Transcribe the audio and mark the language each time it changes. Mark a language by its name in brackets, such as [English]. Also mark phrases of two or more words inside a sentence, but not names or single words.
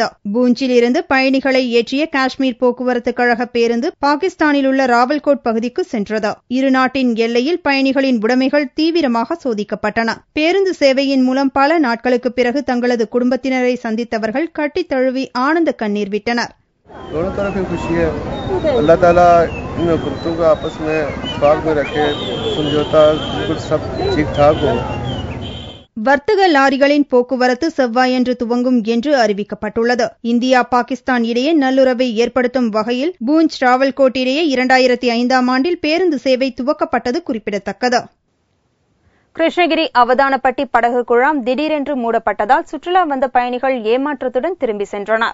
[Tamil] பூஞ்சில் இருந்து பயணிகளை ஏற்றிய காஷ்மீர் போக்குவரத்து கழக பேருந்து பாகிஸ்தானில் உள்ள ராவல்கோட் பகுதிக்கு சென்றது. இரு நாட்டின் எல்லையில் பயணிகளின் உடைமைகள் தீவிரமாக சோதிக்கப்பட்டன. பேருந்து சேவையின் மூலம் பல நாட்களுக்கு பிறகு தங்களது குடும்பத்தினரை சந்தித்தவர்கள் கட்டித் தழுவி ஆனந்த கண்ணீர் விட்டனர். [Hindi] दोनों तरफ की खुशी है. [Arabic] الله تعالى [Hindi] इन कुत्तों को आपस में इत्तेफाक में रखे, समझौता बिल्कुल सब ठीक ठाक हो. [Tamil] வர்த்தக லாரிகளின் போக்குவரத்து செவ்வாயன்று துவங்கும் என்று அறிவிக்கப்பட்டுள்ளது. இந்தியா பாகிஸ்தான் இடையே நல்லுறவை ஏற்படுத்தும் வகையில் பூஞ்ச் ராவல்கோட் இடையே 2005ஆம் ஆண்டில் பேருந்து சேவை துவக்கப்பட்டது குறிப்பிடத்தக்கது. கிருஷ்ணகிரி அவதானப்பட்டி படகு குழாம் திடீரென்று மூடப்பட்டதால் சுற்றுலா வந்த பயணிகள் ஏமாற்றத்துடன் திரும்பி சென்றனர்.